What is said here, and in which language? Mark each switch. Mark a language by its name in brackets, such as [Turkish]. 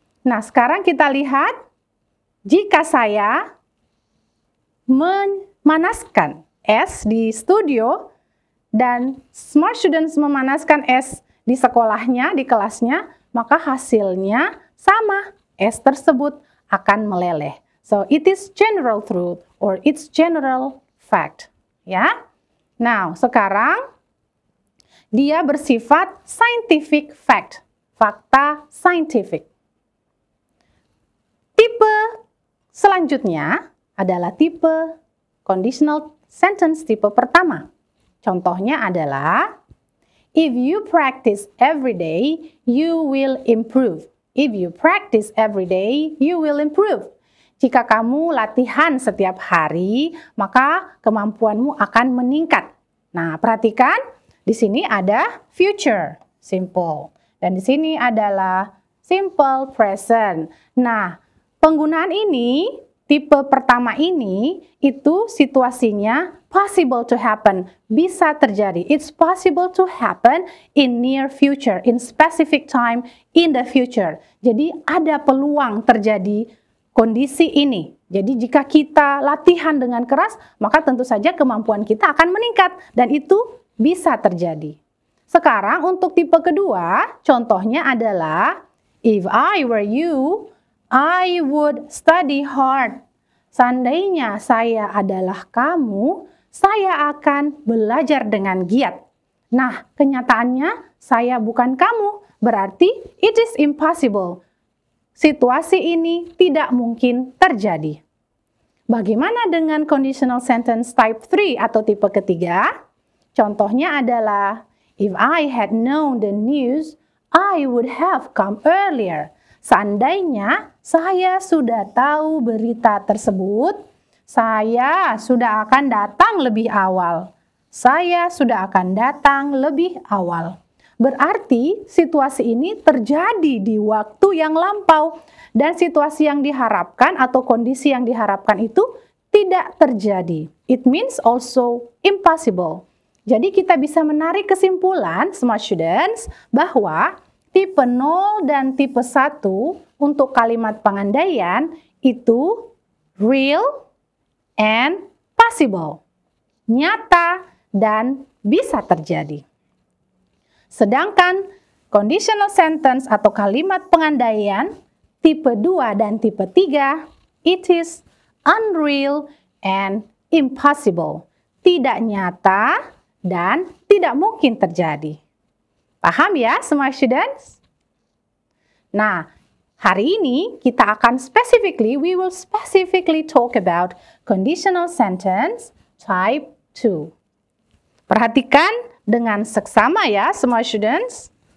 [Indonesian] Nah, sekarang kita lihat jika saya memanaskan es di studio dan smart students memanaskan es di sekolahnya, di kelasnya, maka hasilnya sama. Es tersebut akan meleleh. [English] So, it is general truth or it's general fact. [Indonesian] Ya. Nah, sekarang dia bersifat scientific fact. Fakta scientific. Tipe selanjutnya adalah tipe conditional sentence tipe pertama. Contohnya adalah, [English] if you practice every day, you will improve. If you practice every day, you will improve. [Indonesian] Jika kamu latihan setiap hari, maka kemampuanmu akan meningkat. Nah, perhatikan, di sini ada future, simple. Dan di sini adalah simple present. Nah, penggunaan ini, tipe pertama ini, itu situasinya [English] possible to happen, [Indonesian] bisa terjadi. [English] It's possible to happen in near future, in specific time, in the future. [Indonesian] Jadi ada peluang terjadi kondisi ini. Jadi jika kita latihan dengan keras, maka tentu saja kemampuan kita akan meningkat. Dan itu bisa terjadi. Sekarang untuk tipe kedua, contohnya adalah, [English] if I were you, I would study hard. [Indonesian] Seandainya saya adalah kamu, saya akan belajar dengan giat. Nah, kenyataannya saya bukan kamu, berarti [English] it is impossible. [Indonesian] Situasi ini tidak mungkin terjadi. Bagaimana dengan conditional sentence type 3 atau tipe ketiga? Contohnya adalah, [English] if I had known the news, I would have come earlier. [Indonesian] Seandainya saya sudah tahu berita tersebut, saya sudah akan datang lebih awal. Saya sudah akan datang lebih awal. Berarti situasi ini terjadi di waktu yang lampau. Dan situasi yang diharapkan atau kondisi yang diharapkan itu tidak terjadi. [English] It means also impossible. [Indonesian] Jadi kita bisa menarik kesimpulan, smart students, bahwa tipe 0 dan tipe 1 untuk kalimat pengandaian itu [English] real and possible. [Indonesian] Nyata dan bisa terjadi. Sedangkan conditional sentence atau kalimat pengandaian tipe 2 dan tipe 3, [English] it is unreal and impossible. [Indonesian] Tidak nyata dan tidak mungkin terjadi. Paham ya, smart students? Nah, hari ini kita akan [English] we will specifically talk about conditional sentence type 2. [Indonesian] Perhatikan dengan seksama ya, smart students.